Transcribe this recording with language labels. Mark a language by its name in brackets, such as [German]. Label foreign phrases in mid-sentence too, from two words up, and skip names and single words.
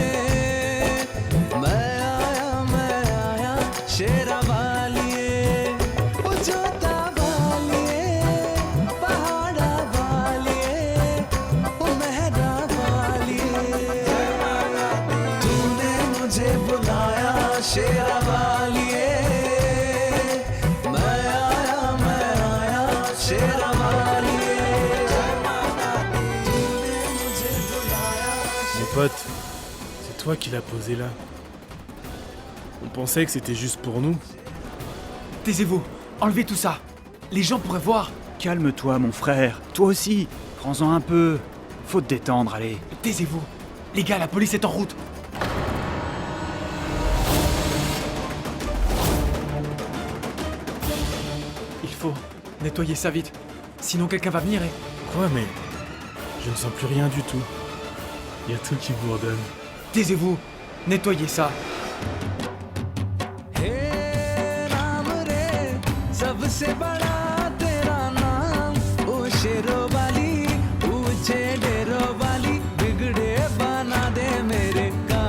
[Hindi] मैं आया शेरा वालिए वो जोता वालिए पहाड़ा वालिए वो मेहरा वालिए तूने मुझे बुलाया शेरा वालिए मैं आया शेरा वालिए [French] Mon pote, c'est toi qui l'as posé là. On pensait que c'était juste pour nous. Taisez-vous, enlevez tout ça. Les gens pourraient voir. Calme-toi, mon frère. Toi aussi. Prends-en un peu. Faut te détendre, allez. Taisez-vous. Les gars, la police est en route. Il faut nettoyer ça vite. Sinon quelqu'un va venir et... Quoi, mais je ne sens plus rien du tout. Il y a tout qui bourdonne. Taisez-vous. Nettoyez ça. [Hindi] हे राम रे सबसे बड़ा तेरा नाम ओ शेरों वाली ऊंचे डेरों वाली बिगड़े बना दे मेरे